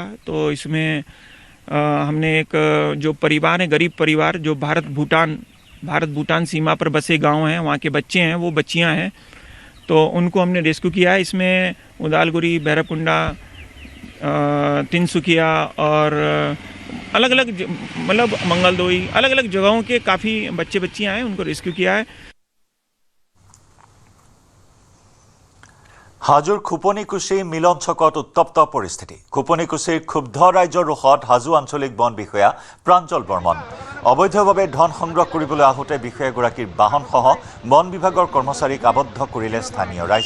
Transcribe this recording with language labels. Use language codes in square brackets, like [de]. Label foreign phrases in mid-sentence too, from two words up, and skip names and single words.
[hi] तो इसमें हमने एक जो परिवार है, गरीब परिवार जो भारत भूटान सीमा पर बसे गांव हैं, वहाँ के बच्चे हैं, वो बच्चियाँ हैं, तो उनको हमने रेस्क्यू किया है। इसमें उदालगुरी, भैरवकुंडा, तिनसुकिया और अलग अलग मतलब मंगलदोई, अलग अलग जगहों के काफ़ी बच्चे बच्चियाँ हैं, उनको रेस्क्यू किया है। [as] হাজোৰ খুপনিকুছি মিলন চকত উত্তপ্ত পৰিস্থিতি। খুপনিকুছিৰ ক্ষুব্ধ ৰাইজৰ ৰোষত হাজো আঞ্চলিক বন বিষয়া প্ৰাঞ্জল বৰ্মন। অবৈধভাৱে ধন সংগ্ৰহ কৰিবলৈ আহোঁতে বিষয়াগৰাকীৰ বাহনসহ বন বিভাগৰ কৰ্মচাৰীক আবদ্ধ কৰিলে স্থানীয় ৰাইজে।